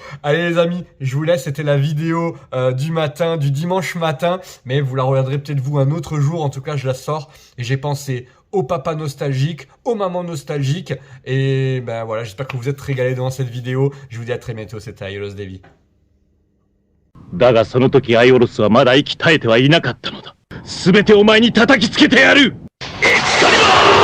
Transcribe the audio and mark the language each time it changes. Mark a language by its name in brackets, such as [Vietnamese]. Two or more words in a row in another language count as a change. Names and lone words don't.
[French] Allez les amis, je vous laisse, c'était la vidéo du matin, du dimanche matin, mais vous la regarderez peut-être vous un autre jour, en tout cas je la sors, et j'ai pensé aux papas nostalgiques, aux mamans nostalgiques, et ben voilà, j'espère que vous êtes régalés devant cette vidéo, je vous dis à très bientôt, c'était Aiolos Davy. [Japanese] だがその時アイオロスはまだ息絶えてはいなかったのだ。全てお前に叩きつけてやる。エクスカリバー